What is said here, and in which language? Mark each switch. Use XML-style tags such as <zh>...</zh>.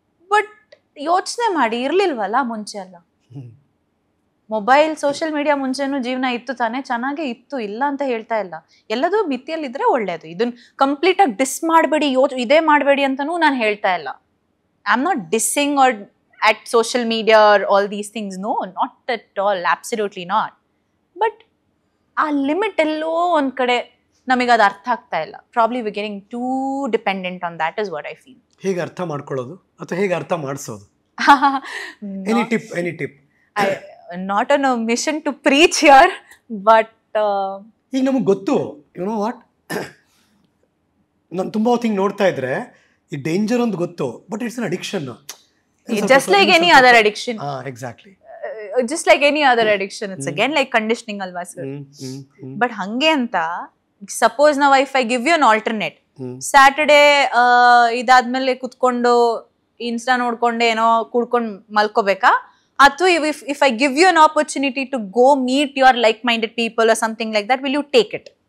<kn>But ಯೋಚನೆ ಮಾಡಿ, ಇರ್ಲಿಲ್ವಲ್ಲ ಮುಂಚೆ ಎಲ್ಲ ಮೊಬೈಲ್, ಸೋಷಿಯಲ್ ಮೀಡಿಯಾ ಮುಂಚೆನೂ ಜೀವನ ಇತ್ತು ತಾನೇ, ಚೆನ್ನಾಗೇ ಇತ್ತು, ಇಲ್ಲ ಅಂತ ಹೇಳ್ತಾ ಇಲ್ಲ. ಎಲ್ಲದೂ ಮಿತಿಯಲ್ಲಿದ್ರೆ ಒಳ್ಳೇದು. ಇದನ್ನ ಕಂಪ್ಲೀಟ್ ಆಗಿ ಡಿಸ್ ಮಾಡಬೇಡಿ, ಇದೇ ಮಾಡಬೇಡಿ ಅಂತನೂ ನಾನು ಹೇಳ್ತಾ ಇಲ್ಲ.</kn> <en>I am not dissing are at social media or all these things. No, not at all, absolutely not.</en> <kn>But ಆ ಲಿಮಿಟ್ ಎಲ್ಲೋ ಒಂದ್ ಕಡೆ ನಮಗೆ ಅದು ಅರ್ಥ ಆಗ್ತಾ ಇಲ್ಲ.</kn> <en>Probably we getting too dependent on that is what I feel.</en> <kn>ಹೇಗೆ ಅರ್ಥ ಮಾಡ್ಕೊಳ್ಳೋದು ಅಥವಾ ಹೇಗೆ ಅರ್ಥ ಮಾಡಿಸೋದು?</kn> <en>Any tip? Not on a mission to preach here, but</en> <kn>ಈಗ ನಮಗೆ ಗೊತ್ತು,</kn> <en>you know what,</en> <kn>ನಾನು ತುಂಬಾ ಹೊತ್ತಿಗೆ ನೋಡ್ತಾ ಇದ್ರೆ ಈ ಡೇಂಜರ್ ಒಂದು ಗೊತ್ತು,</kn> <en>But it's an addiction. Just like any other addiction. Exactly. Just like any other addiction, it's again like conditioning alwa sir. But hange anta, suppose now if I give you an alternate, Saturday</en> <kn>idadmele kutkondo Insta nodkonde eno kudkondu malkobeka,</kn> <en>athu if I give you an opportunity to go meet your like minded people or something like that, will you take it?</en>